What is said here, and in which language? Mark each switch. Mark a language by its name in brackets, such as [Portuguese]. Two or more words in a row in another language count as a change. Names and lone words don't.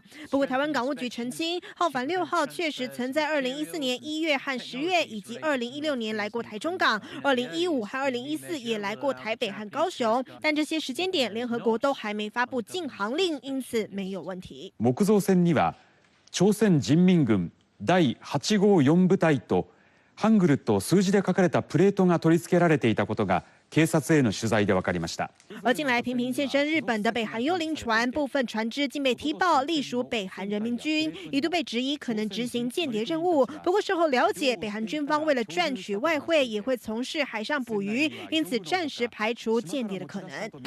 [Chinese] 不过，台湾港务局澄清，浩凡6号确实曾在2014年1月和10月以及2016年来过台中港，2015和2014也来过台北和高雄，但这些时间点联合国都还没发布禁航令，因此没有问题。 [Japanese] 木造船には朝鮮人民軍 第854部隊とハングルと数字で書かれたプレートが取り付けられていたことが警察への取材で分かりました。 [Chinese] 而近来频频现身日本的北韩幽灵船，部分船只竟被踢爆隶属北韩人民军，一度被质疑可能执行间谍任务。不过事后了解，北韩军方为了赚取外汇，也会从事海上捕鱼，因此暂时排除间谍的可能。